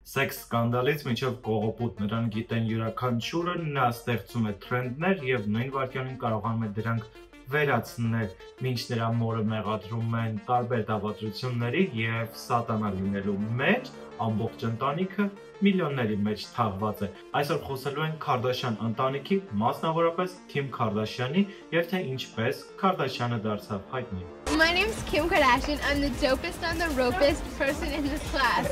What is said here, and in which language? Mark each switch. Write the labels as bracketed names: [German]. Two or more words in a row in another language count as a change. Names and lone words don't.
[Armenian] Սեքս սկանդալից մինչև կողոպուտ նրան գիտեն յուրաքանչյուրը, նա ստեղծում է թրենդներ և նույն վայրկյանին կարողանում է դրանք վերացնել, մինչ նրա մորը մեղադրում են տարբեր դավադրությունների և սատանա լինելու մեջ, ամբողջ ընտանիքը միլիոնների մեջ թաղված է։ Այսօր խոսելու ենք Քարդաշյան ընտանիքի, մասնավորապես Քիմ Քարդաշյանի և թե ինչպես Քարդաշյանը դարձավ հայտնի։ [English] My name's Kim Kardashian. I'm the dopest and the ropest person in this class.